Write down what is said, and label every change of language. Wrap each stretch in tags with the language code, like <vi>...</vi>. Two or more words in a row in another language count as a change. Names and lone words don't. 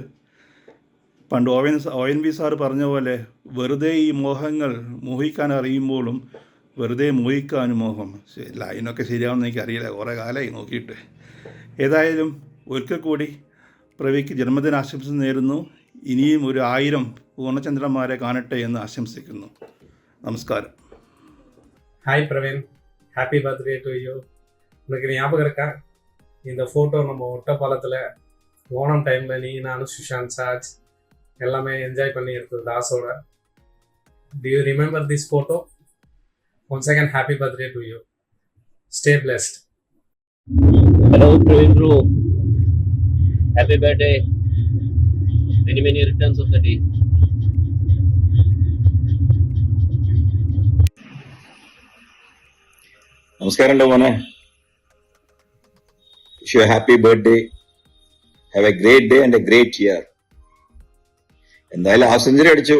<ml>പണ്ട് ONV സാറ് പറഞ്ഞ പോലെ, വെറുതെ ഈ മോഹങ്ങൾ മോഹിക്കാൻ അറിയുമ്പോഴും വെറുതെ മോഹിക്കാനും മോഹം. ലൈനൊക്കെ ശരിയാവുമെന്ന് എനിക്കറിയില്ല, കുറേ കാലമായി നോക്കിയിട്ട്. ഏതായാലും ഒരിക്കൽ കൂടി പ്രവിക്ക് ജന്മദിനാശംസ നേരുന്നു. ഇനിയും ഒരു 1000 പൂർണ്ണചന്ദ്രന്മാരെ കാണട്ടെ എന്ന് ആശംസിക്കുന്നു. നമസ്കാരം.</ml> <en>Hi Praveen, happy birthday to you.</en> <ta>உனக்கு ஞாபகம் இருக்கா, இந்த ஃபோட்டோ நம்ம ஒட்டப்பாலத்தில் ஓணம் டைமில் நீ, நானும் சுஷாந்த் சாஜ் எல்லாமே என்ஜாய் பண்ணி எடுத்தது தாஸோட.</ta> <en>Do you remember this photo? Once again, happy birthday to you. Stay blessed. Hello, Praveen bro. Happy birthday. Many returns of the day.</en> <ml>നമസ്കാരം മോനെ.</ml> <en>Wish you happy birthday. Have a great day and a great year.</en> <ml>എന്തായാലും</ml> <en>half century</en> <ml>അടിച്ചു.</ml>